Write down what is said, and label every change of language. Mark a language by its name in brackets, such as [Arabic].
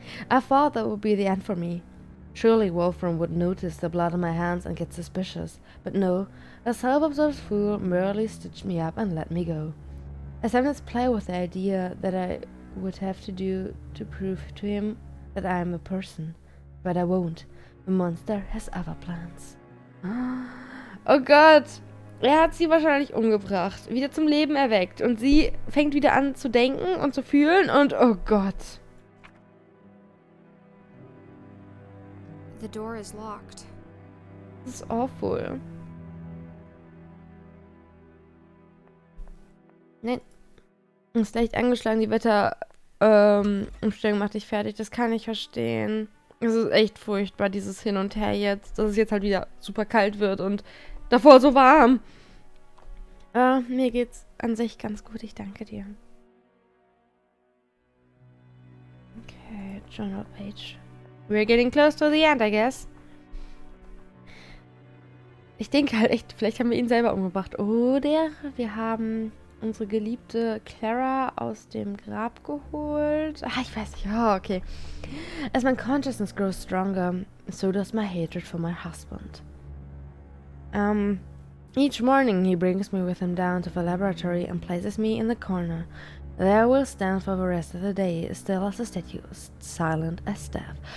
[English] I thought that would be the end for me. Surely Wolfram would notice the blood on my hands and get suspicious, but no, the self-absorbed fool merely stitched me up and let me go. I sometimes play with the idea that I would have to do to prove to him that I am a person, but I won't. The monster has other plans. [German] Oh Gott! Er hat sie wahrscheinlich umgebracht, wieder zum Leben erweckt und sie fängt wieder an zu denken und zu fühlen und oh Gott. [English] The door is locked. [German] Das ist [English] awful. [German] Nein. Ist leicht angeschlagen, die Wetterumstellung macht dich fertig. Das kann ich verstehen. Es ist echt furchtbar, dieses Hin und Her jetzt. Dass es jetzt halt wieder super kalt wird und davor so warm. Mir geht's an sich ganz gut, ich danke dir. [English] Okay, Journal Page. We're getting close to the end, I guess. [German] Ich denke halt echt, vielleicht haben wir ihn selber umgebracht. Oder wir haben unsere geliebte Clara aus dem Grab geholt. Ah, ich weiß nicht. Oh, okay. [English] As my consciousness grows stronger, so does my hatred for my husband. Each morning he brings me with him down to the laboratory and places me in the corner. There I will stand for the rest of the day, still as a statue, silent as death.